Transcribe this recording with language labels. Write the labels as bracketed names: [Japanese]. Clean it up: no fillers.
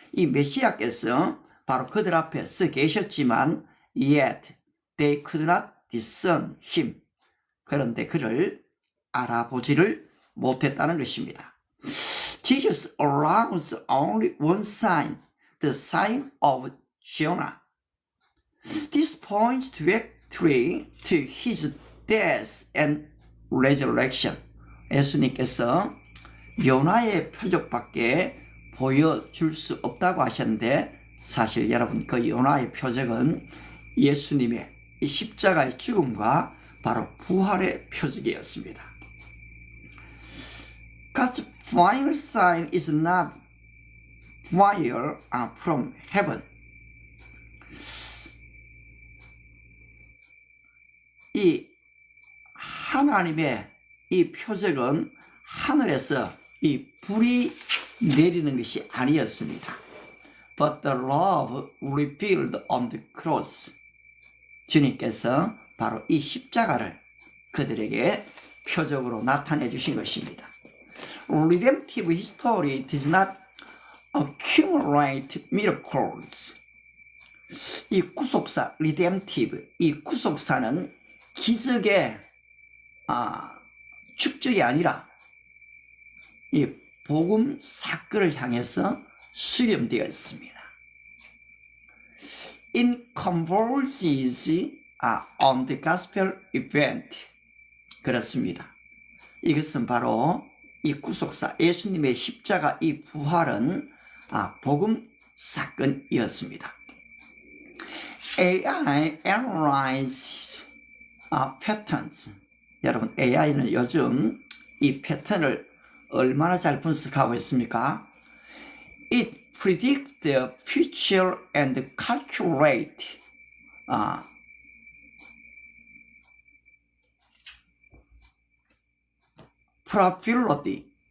[Korean] 이 메시아께서 바로 그들 앞에 서 계셨지만 [English] yet they could not discern him. [Korean] 그런데 그를 알아보지를 못했다는 것입니다. [English] Jesus allows only one sign, the sign of Jonah. This points directly to his death and resurrection. [Korean] 예수님께서 요나의 표적밖에 보여줄 수 없다고 하셨는데 사실 여러분 그 요나의 표적은 예수님의 이 십자가의 죽음과 바로 부활의 표적이었습니다. [English] God's final sign is not fire from heaven. [Korean] 이 하나님의 이 표적은 하늘에서 이 불이 내리는 것이 아니었습니다. [English] But the love revealed on the cross. [Korean] 주님께서 바로 이 십자가를 그들에게 표적으로 나타내 주신 것입니다. [English] Redemptive history does not accumulate miracles. [Korean] 이 구속사, redemptive, 이 구속사는 기적의 축적이 아니라 이 복음 사건을 향해서 수렴되어 있습니다. [English] It converges on the gospel event. [Korean] 그렇습니다. 이것은 바로 이 구속사, 예수님의 십자가 이 부활은 복음 사건이었습니다. [English] AI analyzes patterns. [Korean] 여러분, AI는 요즘 이 패턴을 얼마나 잘 분석하고 있습니까? [English] It predicts the future and calculate probability.